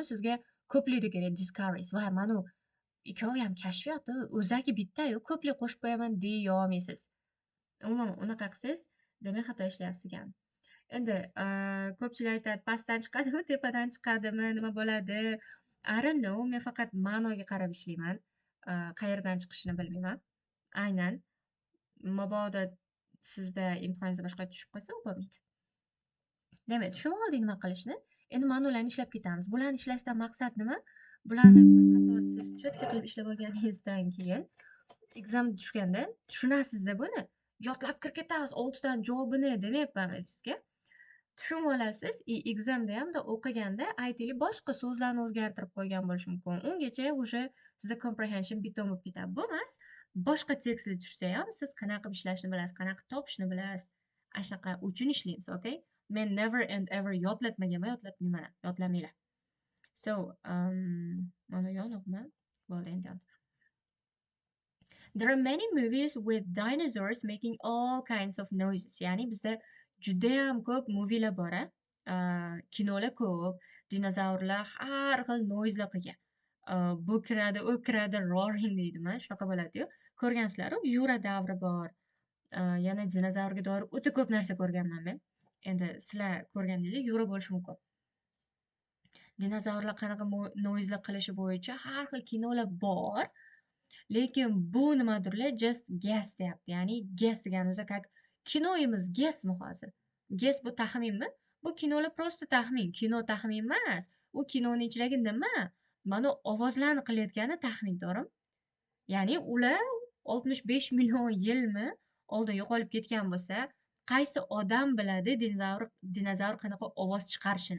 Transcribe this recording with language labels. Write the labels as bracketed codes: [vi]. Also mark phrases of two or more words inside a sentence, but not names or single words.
[uz] Sizga ko'plikda kerak discoveries. Voy, mana ikkovi ham kashfiyoti, o'zagi bitta-yu, ko'plik qo'shib qo'yaman deya olmaysiz. Umuman unaqa qilsangiz, demak xato ishlayapsiz ekan. Endi ko'pchilik aytadi, pastdan chiqadimi, tepadan chiqadimi, nima bo'ladi? [en] I don't know, [uz] men faqat ma'noga qarab ishlayman. Qayerdan chiqishini bilmayman. Aynan mabodo sizda imtihoningizda boshqa tushib qolsa, u bo'lmaydi. Demak, tushunib oldik nima qilishni. Endi ma'nolarni ishlab ketamiz. Bularni ishlashdan maqsad nima? Bularni bir qator siz cho'tka qilib ishlab olganingizdan keyin exam tushganda tushunasizda buni. Yodlab kirib ketasiz 6 tadan javobini demayapman sizga. Tushunib olasiz, examda hamda o'qiganda aytaylik boshqa so'zlarni o'zgartirib qo'ygan bo'lishi mumkin. Ungacha o'sha sizda comprehension bitta bo'lib ketadi. Bu emas, boshqa tekstlar tushsa ham siz qanaqa qilib ishlashni bilasiz, qanaqa topishni bilasiz. Shunaqa uchun ishlaymiz, okay? Men [en] never and ever [uz] yodlatmaganman, yodlatmayman, yodlamanglar. So, mana yo'qmi? Bo'ldi endi. [en] There are many movies with dinosaurs making all kinds of noises. [uz] Ya'ni bizda judayam ko'p movielar bor, kinolar ko'p, dinozavrlar har xil noizlar qilgan. Bu kiradi, u kiradi, roaring deydimi, shunaqa bo'ladi-yu. Ko'rgansizlar, Yura davri bor. Yana dinozavrga doir o'ta ko'p narsa ko'rganman men. Endi sizlar ko'rganingizda Yura bo'lishi mumkin. Dinozavrlar qanaqa noizlar qilishi bo'yicha har xil kinolar bor. Lekin bu nimadirlar [en] just guess [uz] deyapti. Ya'ni guess degani o'zi как kinoyimiz guessmi hozir? Guess bu taxminmi? Bu kinolar prosta taxmin. Kino taxmin emas. U kinoning ichidagi nima? Mana ovozlarni qilayotgani taxmin, to'g'rimi? Ya'ni ular 65 million yilmi oldin yo'qolib ketgan bo'lsa, qaysi odam biladi dinozavr qanaqa ovoz chiqarishini?